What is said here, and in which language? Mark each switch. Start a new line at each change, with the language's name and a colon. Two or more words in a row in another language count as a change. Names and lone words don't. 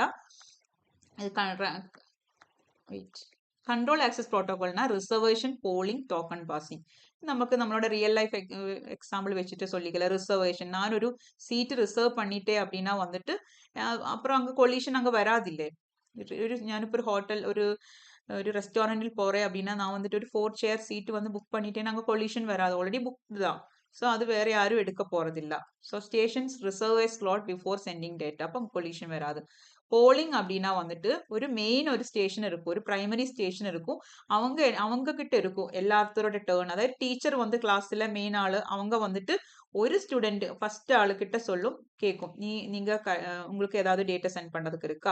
English: இது control access protocolna reservation, polling, token passing.
Tamil: நமக்கு நம்மளோட
English: real life example
Tamil: வச்சுட்டு சொல்லிக்கல. ரிசர்வேஷன், நான் ஒரு சீட்டு ரிசர்வ் பண்ணிட்டேன் அப்படின்னா வந்துட்டு அப்புறம் அங்கே கொலிஷன் அங்கே வராதில்லை.
Malayalam: ഞാനിപ്പോൾ ഒരു ഹോട്ടൽ ഒരു റെസ്റ്റോറൻറ്റിൽ പോറേ
Tamil: அப்படின்னா நான் வந்துட்டு ஒரு 4 chair சீட்டு வந்து புக் பண்ணிட்டேன், அங்கே கொலிஷன் வராது,
English: already book
Tamil: தான். ஸோ அது வேற யாரும் எடுக்க போறதில்ல.
English: so stations reserve slot before sending data,
Tamil: அப்போ கொலிஷன் வராது. போலிங் அப்படின்னா வந்துட்டு ஒரு மெயின் ஒரு ஸ்டேஷன் இருக்கும், ஒரு
English: primary station
Tamil: இருக்கும். அவங்க கிட்ட இருக்கும் எல்லாத்தரோட டேர்ன். அதாவது டீச்சர் வந்து கிளாஸ்ல மெயின் ஆளு, அவங்க வந்துட்டு ஒரு
English: student first
Tamil: ஆளுக்கிட்ட சொல்லும், கேட்கும், நீங்க உங்களுக்கு ஏதாவது
English: data send
Tamil: பண்றதுக்கு இருக்கா.